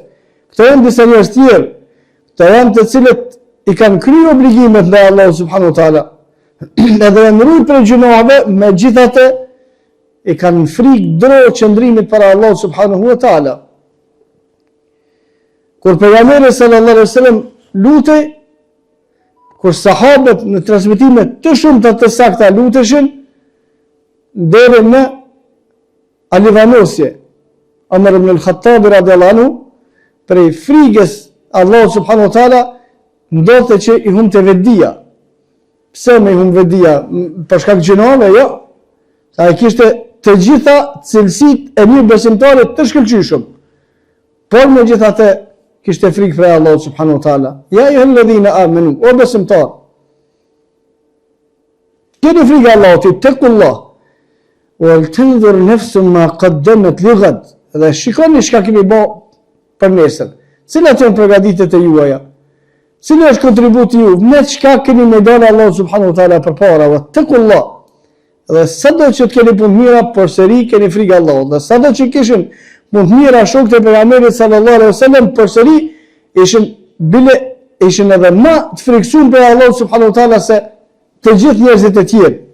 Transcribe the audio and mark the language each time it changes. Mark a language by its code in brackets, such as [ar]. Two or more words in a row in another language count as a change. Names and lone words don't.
[sq] Këto janë disa njerëz tjerë, këto janë të cilët i kanë kryer obligimet ndaj Allahu [ar] سبحانه وتعالى, [sq] edhe janë rritur për gjunave, megjithatë i kanë frikë dro qëndrimit para Allahu [ar] سبحانه وتعالى. [sq] Kur pejgamberi [ar] صلى الله عليه وسلم [sq] lutej, kur sahabët në transmetime të shumta të sakta luteshin, deri në alivanosje, Omer ibn al-Khattab [ar] رضي الله عنه, [sq] prej frikës Allahu [ar] سبحانه وتعالى, [sq] ndodhte që i humte vetdia. Pse me i humte vetdia? Për shkak të gjinave? Jo. Sa ai kishte të gjitha cilësitë e mirë besimtarit të shkëlqyeshëm. Por megjithatë kishte frikë prej Allahut [ar] سبحانه وتعالى. يا أيها الذين آمنوا, [sq] o besimtar, keni frikë Allahut, [ar] اتقوا الله ولتنظر نفس ما قدمت لغد, [sq] dhe shikoni çka keni bë për nesër. Cilat janë përgatitjet e juaja? Cili është kontributi ju? Me çka keni me dalë Allahu [ar] سبحانه وتعالى [sq] përpara? [ar] Ittaqullah. [sq] Dhe sado që të keni punë mira, përsëri keni frikë Allahut. Dhe sado që kishin punë të mira shokët e pejgamberit [ar] صلى الله عليه وسلم, [sq] përsëri ishin edhe më të friksuar për Allahut [ar] سبحانه وتعالى [sq] se të gjithë njerëzit e tjerë.